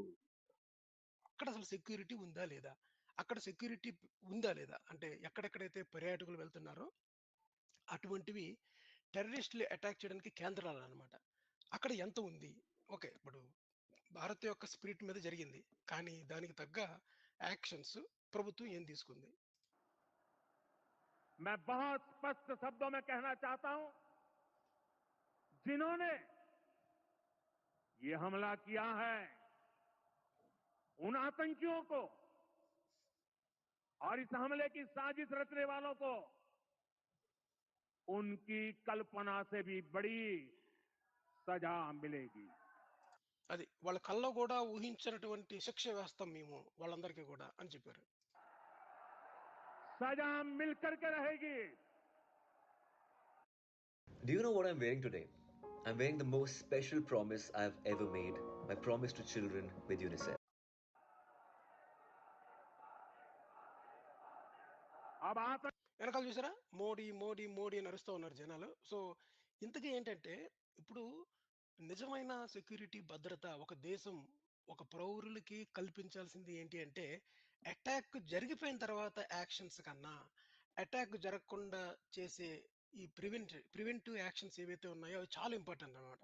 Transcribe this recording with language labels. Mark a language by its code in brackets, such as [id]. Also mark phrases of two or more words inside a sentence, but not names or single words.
[te] అక్కడ అసలు సెక్యూరిటీ ఉందా లేదా, అక్కడ సెక్యూరిటీ ఉందా లేదా అంటే ఎక్కడెక్కడైతే పర్యాటకులు వెళ్తున్నారో అటువంటివి టెర్రరిస్టులు అటాక్ చేయడానికి కేంద్రాలు అన్నమాట. అక్కడ ఎంత ఉంది? ఓకే, ఇప్పుడు భారత్ యొక్క స్పిరిట్ మీద జరిగింది, కానీ దానికి తగ్గ యాక్షన్స్ ప్రభుత్వం ఏం తీసుకుంది? [hi] मैं बहुत स्पष्ट शब्दों में कहना चाहता हूं, जिन्होंने ये हमला किया है उन आतंकियों को और इस हमले की साजिश रचने वालों को उनकी कल्पना से भी बड़ी सजा मिलेगी। [te] అది వాళ్ళ కల్లో కూడా ఊహించినటువంటి శిక్ష వేస్తాం మేము వాళ్ళందరికీ కూడా అని చెప్పారు. [hi] सजा मिलकर के रहेगी। [en] Do you know what I'm wearing today? I'm wearing the most special promise I've ever made, my promise to children with UNICEF. [hi] अब आतंक [te] వెనకాల చూసారా, మోడీ మోడీ మోడీ అని అరుస్తూ ఉన్నారు జనాలు. సో ఇంతకీ ఏంటంటే ఇప్పుడు నిజమైన సెక్యూరిటీ భద్రత ఒక దేశం ఒక పౌరులకి కల్పించాల్సింది ఏంటి అంటే అటాక్ జరిగిపోయిన తర్వాత యాక్షన్స్ కన్నా అటాక్ జరగకుండా చేసే ఈ [en] preventive actions [te] ఏవైతే ఉన్నాయో అవి చాలా ఇంపార్టెంట్ అన్నమాట.